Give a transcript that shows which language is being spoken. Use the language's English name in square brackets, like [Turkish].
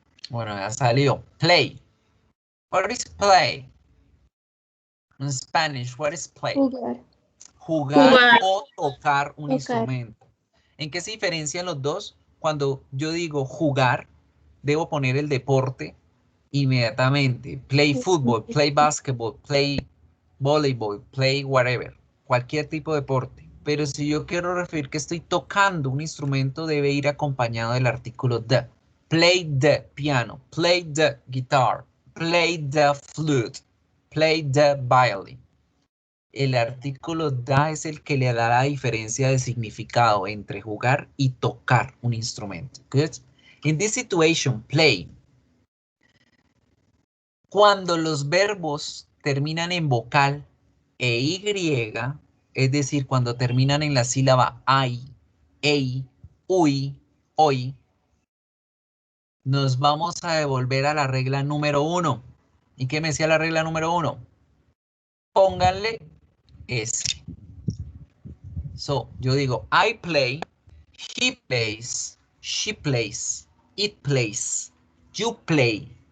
[Spanish] Bueno, ya salió. [English] Play. What is play? In Spanish, what is play? [Spanish] Jugar. Jugar o tocar un Tocar. instrumento. ¿En qué se diferencian los dos? Cuando yo digo jugar, debo poner el deporte inmediatamente. [English] Play football, play basketball, play voleibol, play whatever. [Spanish] Cualquier tipo de deporte. Pero si yo quiero referir que estoy tocando un instrumento, debe ir acompañado del artículo the. [English] Play the piano, play the guitar, play the flute, play the violin. [Spanish] El artículo da es el que le da la diferencia de significado entre jugar y tocar un instrumento. [English] Good. In this situation, play. [Spanish] Cuando los verbos terminan en vocal e y, es decir, cuando terminan en la sílaba ay, ei, uy, hoy, nos vamos a devolver a la regla número 1. ¿Y qué me decía la regla número 1? Pónganle S. [English] So, [Spanish] yo digo, [English] I play, he plays, she plays, it plays, you play,